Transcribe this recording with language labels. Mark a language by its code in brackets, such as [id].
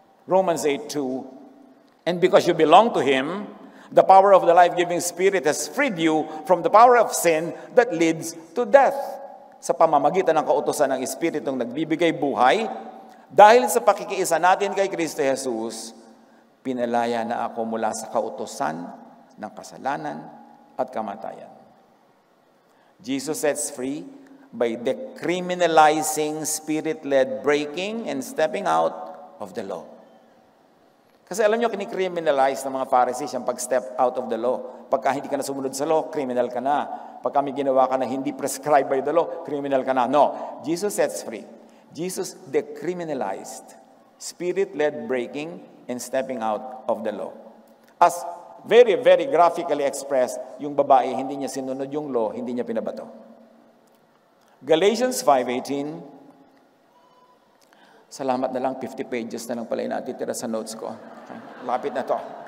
[en] Romans 8:2, and because you belong to Him, the power of the life-giving Spirit has freed you from the power of sin that leads to death. [tl] Sa pamamagitan ng kautusan ng Espiritong nagbibigay buhay, dahil sa pakikiisa natin kay Kristo Jesus, pinalaya na ako mula sa kautusan ng kasalanan at kamatayan. [en] Jesus sets free by decriminalizing spirit-led breaking and stepping out of the law. [tl] Kasi alam nyo, kinicriminalize ng mga Pharisees yung pag-step [en] out of the law. [tl] Pagka hindi ka na sumunod sa law, criminal ka na. Pagka may ginawa ka na hindi [en] prescribed by the law, [tl] criminal ka na. [en] No, Jesus sets free. Jesus decriminalized spirit-led breaking and stepping out of the law. As very, very graphically expressed, [tl] yung babae, hindi niya sinunod yung law, hindi niya pinabato. Galatians 5:18, salamat na lang, 50 pages na lang pala yung natitira sa notes ko. Lapit na to.